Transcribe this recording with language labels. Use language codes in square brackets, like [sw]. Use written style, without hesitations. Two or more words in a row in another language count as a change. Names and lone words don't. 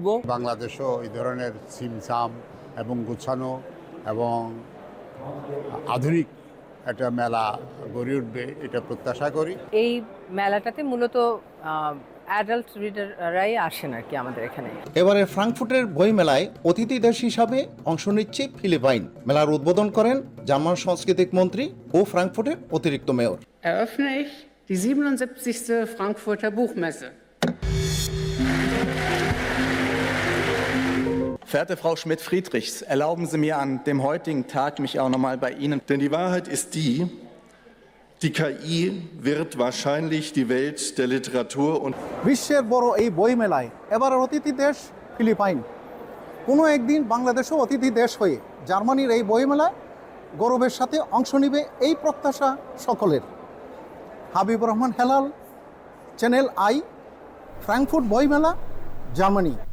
[bn] বাংলাদেশও এই ধরনের সিমসাম এবং গুছানো এবং আধুনিক একটা মেলা গড়ে উঠবে, এটা প্রত্যাশা করি। এই মেলাটাতে মূলত [en] adult readers [bn] আসেন আর কি আমাদের এখানে। এবারে ফ্রাঙ্কফুটের বইমেলায় অতিথি দেশ হিসাবে অংশ নিচ্ছে ফিলিপাইন। মেলার উদ্বোধন করেন জার্মান সাংস্কৃতিক মন্ত্রী ও ফ্রাঙ্কফুটের অতিরিক্ত মেয়র। [de] Eröffne ich die 77. Frankfurter Buchmesse. Verehrte Frau Schmidt-Friedrichs, erlauben Sie mir an dem heutigen Tag mich auch nochmal bei Ihnen. Denn die Wahrheit ist die KI wird wahrscheinlich die Welt der Literatur und [bn] বিশ্বের বড় এই বইমেলায় এবারের অতিথি দেশ ফিলিপাইন। কোনো একদিন বাংলাদেশও অতিথি দেশ হয়ে জার্মানির এই বইমেলায় গৌরবের সাথে অংশ নেবে এই প্রত্যাশা সকলের। হাবিবুর রহমান হেলাল, চ্যানেল আই, ফ্রাঙ্কফুট বইমেলা, জার্মানি।